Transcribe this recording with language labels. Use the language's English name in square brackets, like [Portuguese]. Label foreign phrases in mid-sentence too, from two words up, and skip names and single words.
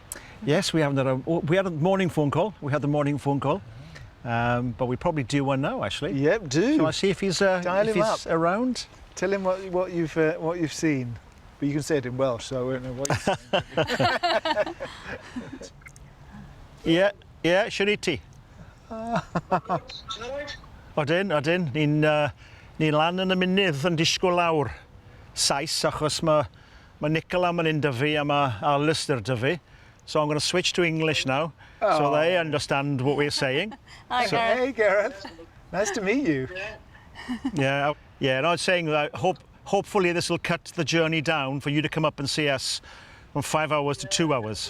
[English] Yes, we haven't had we had a morning phone call. We had the morning phone call. But we probably do one now, actually. Yep, do. Shall I see if he's around? Tell him what you've seen. But you can say it in Welsh, so I won't know what you're Yeah, [Welsh] siwr i ti. Odyn. Ni'n lan yn y munud yn disgwyl lawr Saes, achos mae Nicola yn un 'da fi a mae Alistair 'da fi. [English] So I'm going to switch to English now, so they understand what we're saying. Hi, Gareth. Hey, Gareth. Nice to meet you. Yeah, and I was saying that hopefully this will cut the journey down for you to come up and see us from 5 hours to 2 hours.